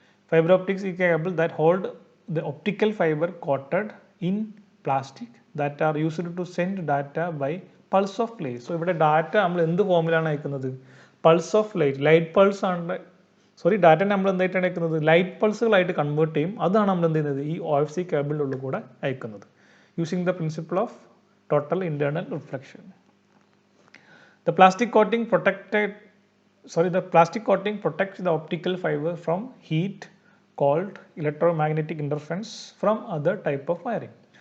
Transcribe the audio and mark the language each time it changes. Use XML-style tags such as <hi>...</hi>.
<en>Fiber optics is a cable that hold the optical fiber coated in plastic that are used to send data by pulse of light.</en> <ml>So ഇവിടെ data നമ്മൾ എന്ത് ഫോമിലാണ് അയക്കുന്നത്,</ml> <en>pulse of light,</en> <ml>light pulse ആണ്. Data നമ്മൾ എന്തായിട്ടാണ് അയക്കുന്നത്, light പൾസുകളായിട്ട് convert ചെയ്യും. അതാണ് നമ്മൾ എന്ത് ചെയ്യുന്നത്, ഈ OFC കേബിളിൻ്റെ ഉള്ളിൽ കൂടെ അയക്കുന്നത്,</ml> <en>using the principle of total internal reflection. The plastic coating protected the plastic coating protects the optical fiber from heat, cold, electromagnetic interference from other type of wiring.</en>